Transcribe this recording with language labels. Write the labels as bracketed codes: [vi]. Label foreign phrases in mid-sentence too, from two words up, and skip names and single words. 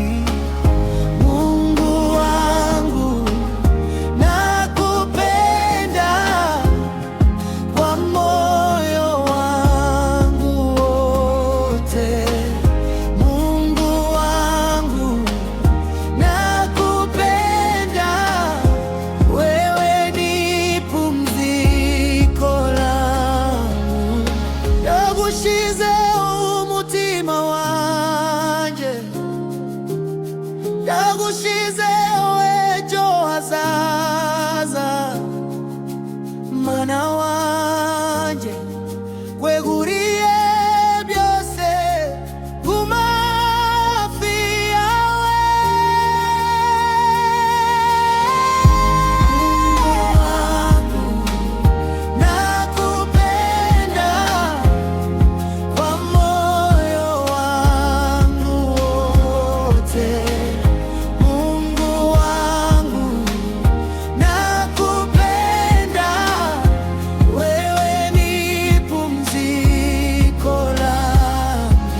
[sw] Mungu wangu nakupenda kwa moyo wangu wote. Mungu wangu nakupenda, wewe ni pumziko langu. [rn] Ndagushize umutima wanje, ndagushize ejo hazaza. Mwana wanje kweguriye byose ku mavi yawe. [sw] Mungu wangu nakupenda kwa moyo wangu wote. Mungu wangu nakupenda, wewe ni pumziko langu.